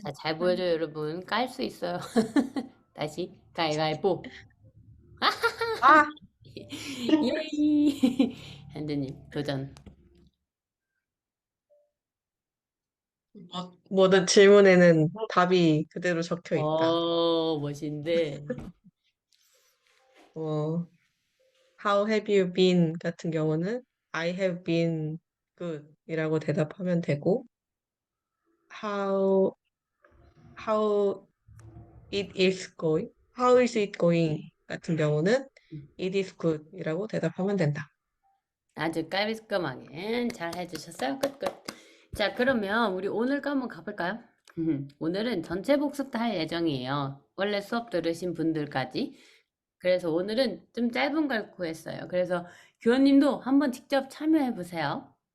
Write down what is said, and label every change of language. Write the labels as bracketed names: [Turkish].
[Korean] 자, 잘 보여줘요, 여러분. 깔 수 있어요. 다시 가위가위보. 아, 예이. 현주님 도전. 모든 질문에는 답이 그대로 적혀 있다. 멋인데. [English] How have you been [Korean] 같은 경우는 [English] I have been good [Korean] 이라고 대답하면 되고 [English] how how is it going 같은 경우는 it is good [Korean] 이라고 대답하면 된다. 아주 깔끔하게 잘 해주셨어요. 끝. 자, 그러면 우리 오늘 거 한번 가볼까요? 오늘은 전체 복습 다 할 예정이에요. 원래 수업 들으신 분들까지. 그래서 오늘은 좀 짧은 걸 구했어요. 그래서 교원님도 한번 직접 참여해 보세요.